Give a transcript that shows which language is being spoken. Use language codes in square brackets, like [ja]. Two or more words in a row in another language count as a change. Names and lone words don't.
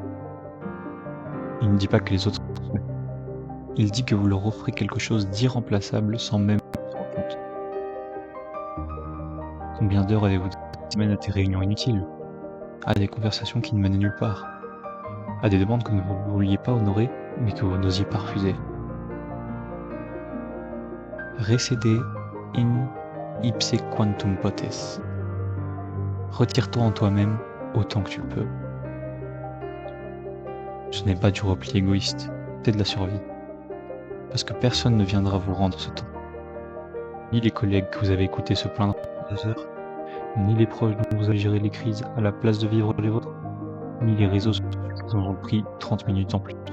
[fr] Il ne dit pas que les autres sont mauvais. Il dit que vous leur offrez quelque chose d'irremplaçable sans même vous rendre compte. Combien d'heures avez-vous semaine à des réunions inutiles, à des conversations qui ne mènent nulle part, à des demandes que vous ne vouliez pas honorer, mais que vous n'osiez pas refuser. [la] Recede in ipse quantum potes. [fr] Retire-toi en toi-même autant que tu le peux. Ce n'est pas du repli égoïste, c'est de la survie. Parce que personne ne viendra vous rendre ce temps. Ni les collègues que vous avez écoutés se plaindre pendant 2 heures, ni les proches dont vous avez géré les crises à la place de vivre les vôtres, ni les réseaux sociaux qui ont pris 30 minutes en plus.